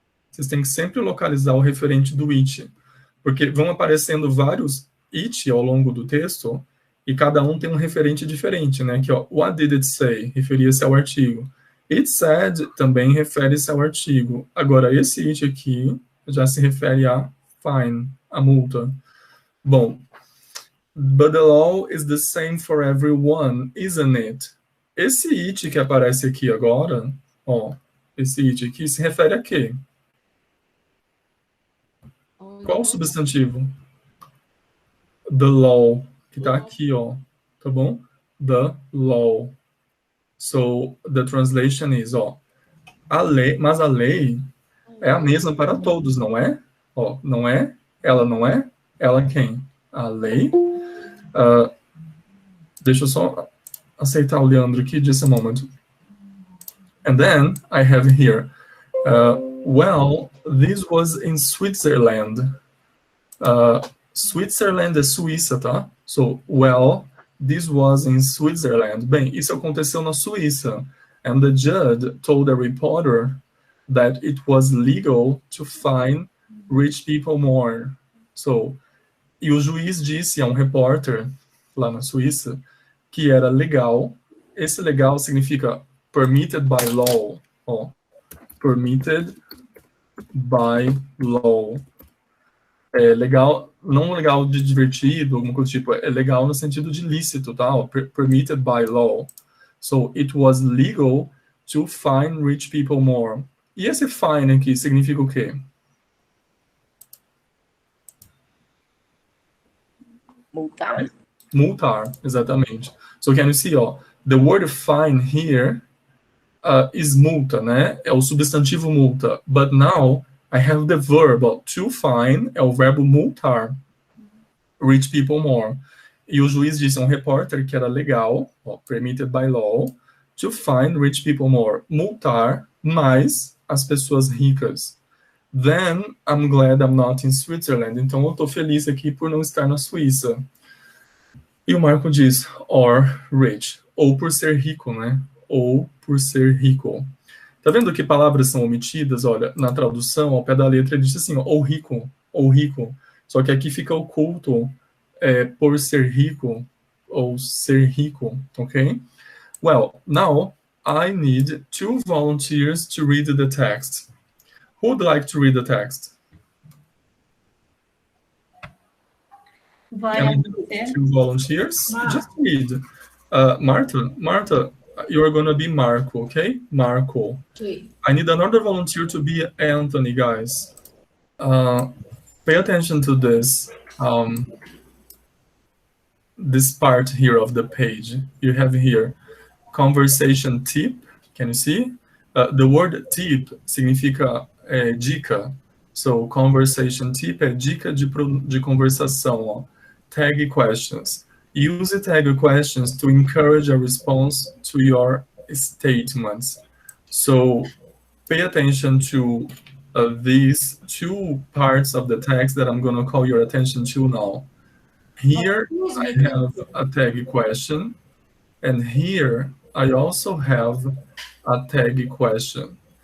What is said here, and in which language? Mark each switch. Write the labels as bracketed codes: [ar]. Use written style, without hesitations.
[pt] Vocês têm que sempre localizar o referente do it, porque vão aparecendo vários it ao longo do texto, e cada um tem um referente diferente, né? Aqui, ó, [en] what did it say? [pt] Referia-se ao artigo. It said também refere-se ao artigo. Agora, esse it aqui já se refere a fine, a multa. [en] Bom, but the law is the same for everyone, isn't it? [pt] Esse it que aparece aqui agora, ó, esse it aqui se refere a quê? Qual o substantivo? The law, que tá aqui, ó, tá bom? [en] The law. So, the translation is, [pt] ó, a lei, mas a lei é a mesma para todos, não é? Ó, não é? Ela não é? Ela quem? A lei. Deixa eu só aceitar o Leandro aqui, [en] just a moment. And then I have here, well, this was in Switzerland. Switzerland [pt] é Suíça, tá? [en] So, well, this was in Switzerland. [pt] Bem, isso aconteceu na Suíça. [en] And the judge told a reporter that it was legal to fine rich people more. [pt] So, e o juiz disse a um repórter lá na Suíça que era legal. Esse legal significa [en] permitted by law. Ó, permitted by law. [pt] É legal, não legal de divertido, alguma coisa do tipo, é legal no sentido de lícito, tá? [en] Ó, permitted by law. So, it was legal to fine rich people more. [pt] E esse fine aqui significa o quê? Multar. Multar, exatamente. [en] So, can you see, ó, the word fine here is [pt] multa, né? É o substantivo multa. [en] But now, I have the verb, ó, to fine, [pt] é o verbo multar. [en] Rich people more. [pt] E o juiz disse a um repórter que era legal, ó, [en] permitted by law, to fine rich people more. [pt] Multar mais as pessoas ricas. [en] Then, I'm glad I'm not in Switzerland. [pt] Então, eu tô feliz aqui por não estar na Suíça. E o Marco diz, [en] or rich. [pt] Ou por ser rico, né? Ou por ser rico. Tá vendo que palavras são omitidas? Olha, na tradução, ao pé da letra, ele diz assim, ó, ou rico, ou rico. Só que aqui fica oculto por ser rico, ou ser rico, ok? [en] Well, now, I need 2 volunteers to read the text. Who would like to read the text? [pt] Vai [en] And [pt] acontecer. [en] 2 volunteers? Just read. Marta, you're going to be Marco, okay? Marco. Ok. I need another volunteer to be Anthony, guys. Pay attention to this. This part here of the page. You have here conversation tip. Can you see? The word tip significa dica. [pt] So, conversation tip é dica de conversação. [en] Ó. Tag questions. Use tag questions to encourage a response to your statements. So, pay attention to these 2 parts of the text that I'm going to call your attention to now. Here, I have a tag question. And here, I also have a tag question.